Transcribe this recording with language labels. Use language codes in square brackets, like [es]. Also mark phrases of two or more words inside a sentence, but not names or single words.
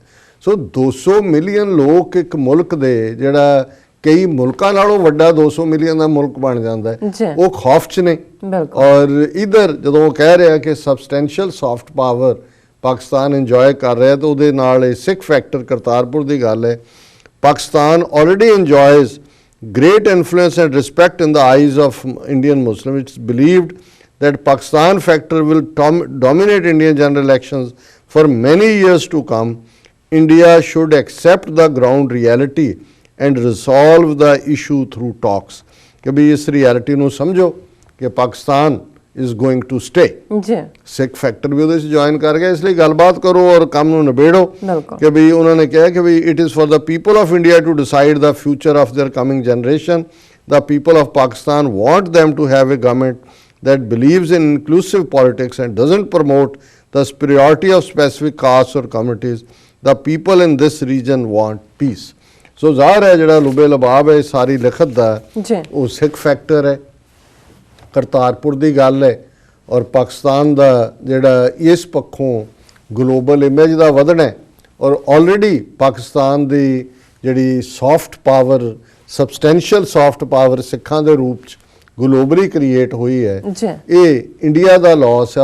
[pa] ਸੋ 200 ਮਿਲੀਅਨ ਲੋਕ ਇੱਕ ਮੁਲਕ ਦੇ, ਜਿਹੜਾ ਕਈ ਮੁਲਕਾਂ ਨਾਲੋਂ ਵੱਡਾ 200 ਮਿਲੀਅਨ ਦਾ ਮੁਲਕ ਬਣ ਜਾਂਦਾ ਹੈ, ਉਹ ਖੌਫ 'ਚ ਨੇ। ਔਰ ਇਧਰ ਜਦੋਂ ਉਹ ਕਹਿ ਰਿਹਾ ਕਿ [en] substantial soft power [pa] ਪਾਕਿਸਤਾਨ ਇੰਜੋਏ ਕਰ ਰਿਹਾ, ਤਾਂ ਉਹਦੇ ਨਾਲ ਇਹ ਸਿੱਖ ਫੈਕਟਰ ਕਰਤਾਰਪੁਰ ਦੀ ਗੱਲ ਹੈ। [en] ਪਾਕਿਸਤਾਨ already enjoys great influence and respect in the eyes of Indian Muslims. It's believed that Pakistan factor will dominate Indian general elections for many years to come. India should accept the ground reality and resolve the issue through talks. [pa] ਕਿ ਵੀ ਇਸ reality ਨੂੰ ਸਮਝੋ ਕਿ ਪਾਕਿਸਤਾਨ [en] is going to stay. [pa] ਸਿੱਖ ਫੈਕਟਰ ਵੀ ਉਹਦੇ 'ਚ ਜੁਆਇਨ ਕਰ ਗਿਆ, ਇਸ ਲਈ ਗੱਲਬਾਤ ਕਰੋ ਔਰ ਕੰਮ ਨੂੰ ਨਿਬੇੜੋ। ਕਿ ਵੀ ਉਹਨਾਂ ਨੇ ਕਿਹਾ ਕਿ ਵੀ [en] it is for the people of India to decide the future of their coming generation. The people of Pakistan want them to have a government that believes in inclusive politics and doesn't promote the superiority of specific castes or communities. The people in this region want peace. [pa] ਸੋ ਜ਼ਾਹਰ ਹੈ ਜਿਹੜਾ ਲੁਬੇ ਲਬਾਬ ਹੈ ਸਾਰੀ ਲਿਖਤ ਦਾ ਉਹ ਸਿੱਖ ਫੈਕਟਰ ਹੈ, ਕਰਤਾਰਪੁਰ ਦੀ ਗੱਲ ਹੈ ਔਰ ਪਾਕਿਸਤਾਨ ਦਾ ਜਿਹੜਾ ਇਸ ਪੱਖੋਂ [en] global image [pa] ਦਾ ਵਧਣਾ ਹੈ। ਔਰ ਆਲਰੇਡੀ ਪਾਕਿਸਤਾਨ ਦੀ ਜਿਹੜੀ [en] soft power, substantial soft power [pa] ਸਿੱਖਾਂ ਦੇ ਰੂਪ 'ਚ [en] globally create [pa] ਹੋਈ ਹੈ, ਇਹ ਇੰਡੀਆ ਦਾ ਲਾਸ ਹੈ।